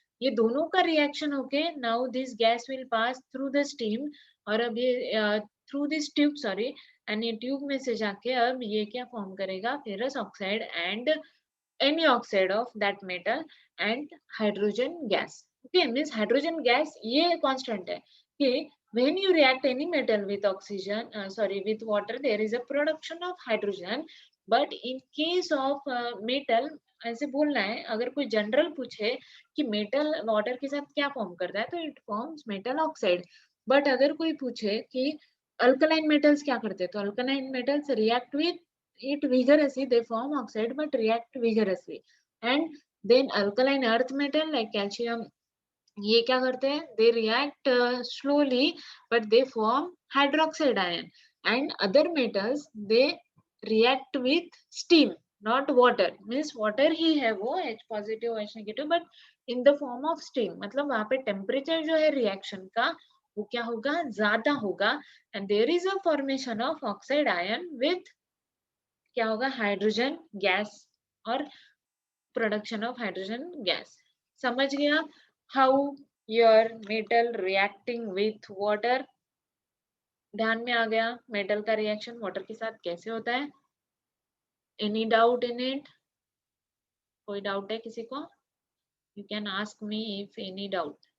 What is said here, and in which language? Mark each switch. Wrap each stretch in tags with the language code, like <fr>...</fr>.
<hi>ये दोनों का रिएक्शन होके</hi> <en>now this gas will pass through the steam,</en> <hi>और अब ये</hi> <en>through this tube,</en> <hi>sorry, and ये ट्यूब में से जाके अब ये क्या फॉर्म करेगा, ferrous oxide and</hi> <en>any oxide of that metal and hydrogen gas.</en> <hi>Okay, means hydrogen gas ये constant है कि</hi> <en>when you react any metal with oxygen, with water, there is a production of hydrogen, but in case of metal,</en> <hi>ऐसे बोलना है, अगर कोई general पूछे कि मेटल वाटर के साथ क्या फॉर्म करता है, तो</hi> <en>It forms metal oxide.</en> <hi>But अगर कोई पूछे कि अल्कलाइन मेटल्स क्या करते हैं, तो alkaline metals</hi> <en>react with it vigorously, they form oxide but react vigorously, and then alkaline earth metal like calcium,</en> <hi>ये क्या करते हैं,</hi> <en>they react slowly but they form hydroxide ion, and other metals they react with steam, not water, means water</en> <hi>ही है वो</hi> <en>H positive H negative, but in the form of steam,</en> <hi>मतलब वहां पे temperature जो है रिएक्शन का वो क्या होगा, ज्यादा होगा,</hi> <en>and there is a formation of oxide ion with</en> <hi>क्या होगा, हाइड्रोजन गैस, और</hi> <en>Production of hydrogen gas.</en> <hi>समझ गया</hi> <en>how your metal reacting with water,</en> <hi>ध्यान में आ गया मेटल का रिएक्शन वाटर के साथ कैसे होता है।</hi> <en>any doubt in it,</en> <hi>कोई डाउट है किसी को,</hi> <en>You can ask me if any doubt.</en>